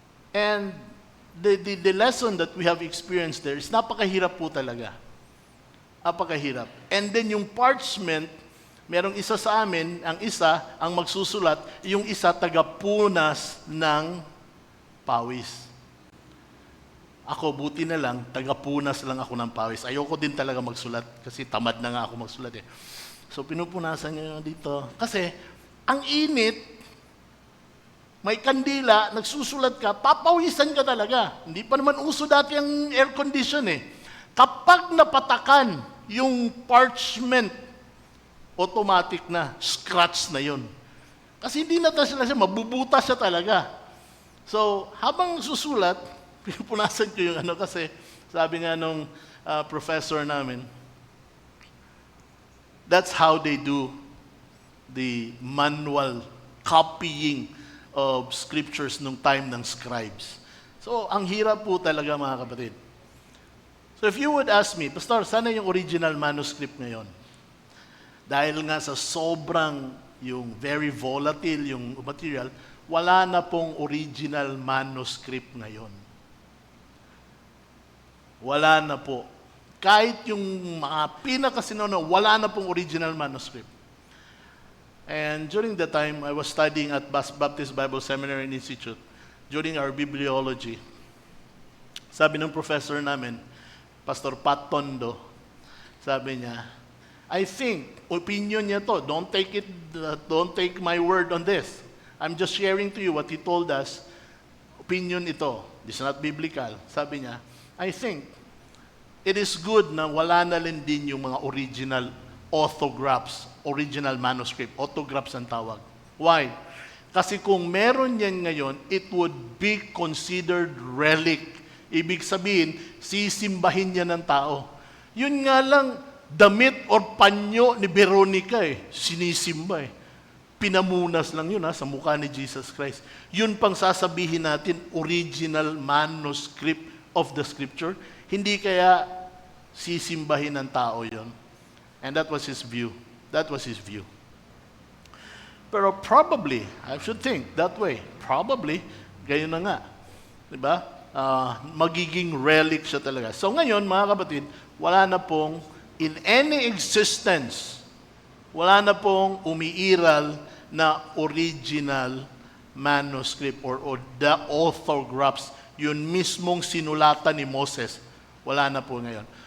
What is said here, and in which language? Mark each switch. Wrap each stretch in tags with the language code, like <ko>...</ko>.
<en>And the lesson that we have experienced there is</en> <tl>napakahirap po talaga. Napakahirap. And then yung parchment, merong isa sa amin, ang isa, ang magsusulat, yung isa tagapunas ng pawis. Ako, buti na lang, tagapunas lang ako ng pawis. Ayoko din talaga magsulat kasi tamad na nga ako magsulat eh. So pinupunasan niya dito. Kasi ang init, may kandila, nagsusulat ka, papawisan ka talaga. Hindi pa naman uso dati ang air condition eh. Kapag napatakan yung parchment, automatic na, scratch na yun. Kasi hindi na siya, mabubutas siya talaga. So, habang susulat, pinupunasan ko yung kasi sabi nga nung professor namin,</tl> <en>that's how they do the manual copying of scriptures</en> <tl>nung time ng scribes. So, ang hirap po talaga mga kapatid.</tl> <en>So if you would ask me, Pastor,</en> <tl>sana yung</tl> <en>original manuscript ngayon?</en> <tl>Dahil nga sa sobrang yung very volatile yung material, wala na pong original manuscript ngayon. Wala na po. Kahit yung mga pinakasinuna, wala na pong original manuscript.</tl> <en>And during the time, I was studying at Baptist Bible Seminary and Institute, during our bibliology,</en> <tl>sabi ng professor namin,</tl> <en>Pastor Pat Tondo,</en> <tl>sabi niya,</tl> <en>I think,</en> <tl>opinion niya to.</tl> <en>Don't take my word on this. I'm just sharing to you what he told us.</en> <tl>Opinion ito.</tl> <en>This is not biblical.</en> <tl>Sabi niya,</tl> <en>I think it is good</en> <tl>na wala na rin din yung mga</tl> <en>original autographs, original manuscript. Autographs</en> <tl>ang tawag.</tl> <en>Why?</en> <tl>Kasi kung meron yan ngayon,</tl> <en>it would be considered relic.</en> <tl>Ibig sabihin, sisimbahin niya ng tao. Yun nga lang, damit or panyo ni Veronica sinisimba Pinamunas lang yun sa mukha ni Jesus Christ. Yun pang sasabihin natin,</tl> <en>original manuscript of the scripture.</en> <tl>Hindi kaya sisimbahin ng tao yun.</tl> <en>And that was his view. That was his view. Pero probably, I should think that way.</en> <tl>Probably, gayon na nga. Diba? Magiging relic siya talaga. So ngayon, mga kapatid, wala na pong</tl> <en>in any existence,</en> <tl>wala na pong umiiral na original manuscript</tl> <en>or the autographs,</en> <tl>yun mismong sinulatan ni Moses. Wala na po ngayon.</tl>